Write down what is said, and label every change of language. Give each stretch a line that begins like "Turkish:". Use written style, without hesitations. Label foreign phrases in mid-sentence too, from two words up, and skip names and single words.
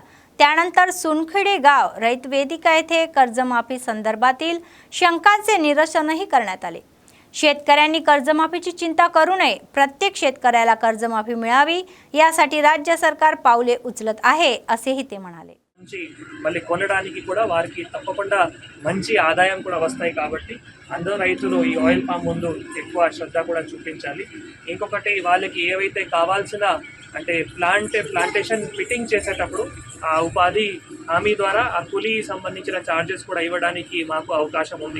Marathi: त्यानंतर सुनखेडे गाव रैत वेदिका येथे कर्जमाफी संदर्भातील शंकांचे निरसनही करण्यात आले. शेतकऱ्यांनी कर्जमाफीची चिंता करू नये, प्रत्येक शेतकऱ्याला कर्जमाफी मिळावी यासाठी राज्य सरकार पावले उचलत आहे असेही ते म्हणाले.
Telugu: మళ్ళీ కొనడానికి కూడా వారికి తప్పకుండా మంచి ఆదాయం కూడా వస్తాయి. కాబట్టి అందరూ రైతులు ఈ
English: oil palm
Telugu: ముందు ఎక్కువ శ్రద్ధ కూడా చూపించాలి. ఇంకొకటి వాళ్ళకి ఏవైతే కావాల్సిన అంటే
English: plantation fitting
Telugu: చేసేటప్పుడు ఆ ఉపాధి హామీ ద్వారా ఆ కూలీ సంబంధించిన ఛార్జెస్ కూడా ఇవ్వడానికి మాకు అవకాశం ఉంది.